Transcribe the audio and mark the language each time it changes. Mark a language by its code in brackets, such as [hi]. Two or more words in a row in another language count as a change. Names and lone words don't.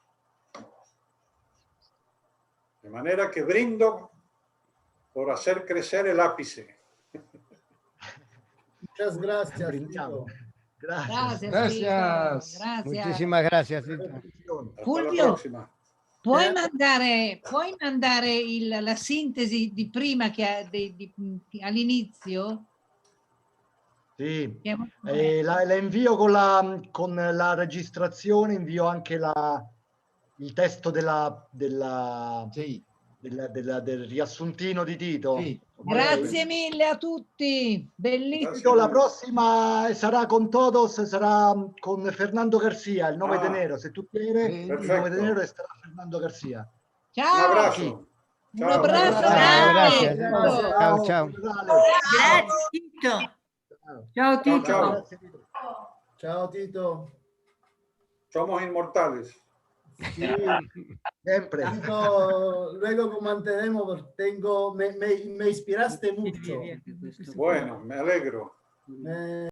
[es] De manera que brindo por hacer crecer el ápice. Muchas gracias. Brindamos. Tito. Gracias. Gracias. Tito. Gracias. Muchísimas gracias, Tito. Hasta la Fulvio, próxima. [it] puoi mandare la sintesi di prima all'inizio? Sì, Che è molto la invio con la registrazione, invio anche il testo Sì. del riassuntino di Tito. Sì. Grazie mille a tutti, bellissimo. Tito, la prossima sarà con Todos, sarà con Fernando Garcia, il 9 di enero. [es] Se tu quiere, [it] il 9 di enero sarà Fernando Garcia. [es] Un [it] Ciao, [es] abrazo. [it] un abbraccio Grazie. grande. Ciao, ciao. Grazie Tito. Ciao Tito. Ciao. Ciao Tito. [es] Somos inmortales. Sí, [it] Sempre. [es] Tito, luego comentaremos, me inspiraste mucho. Bueno, me alegro.